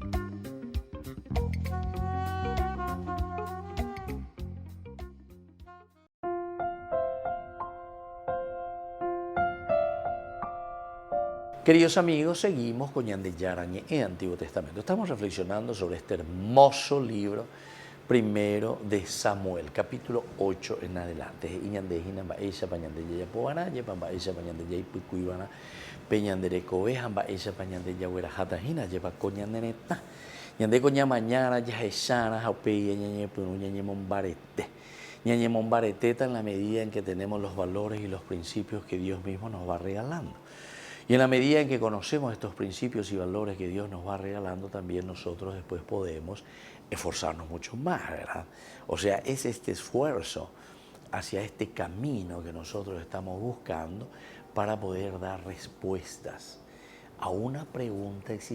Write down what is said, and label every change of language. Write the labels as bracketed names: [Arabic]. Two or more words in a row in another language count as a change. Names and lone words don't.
[Spanish] Queridos amigos, seguimos con Ñande Yara Ñe'e, Antiguo Testamento. Estamos reflexionando sobre este hermoso libro primero de Samuel, capítulo 8 en adelante. [Guarani] Ñande hina mba'éicha pa ñande jajapova'erã, jepa mba'éicha pa ñande jaipykuiva'erã, pe ñande rekove ha mba'éicha pa ñande jaguerahátahína, jepa ko ñande retã. Ñande ko ñamañára jahechára ha upéi ñañepyrũ ñañemombarete. [Spanish] Ñañemombaretéta en la medida en que tenemos los valores y los principios que Dios mismo nos va regalando. Y en la medida en que conocemos estos principios y valores que Dios nos va regalando, también nosotros después podemos esforzarnos mucho más, ¿verdad? O sea, es este esfuerzo hacia este camino que nosotros estamos buscando para poder dar respuestas a una pregunta existencial.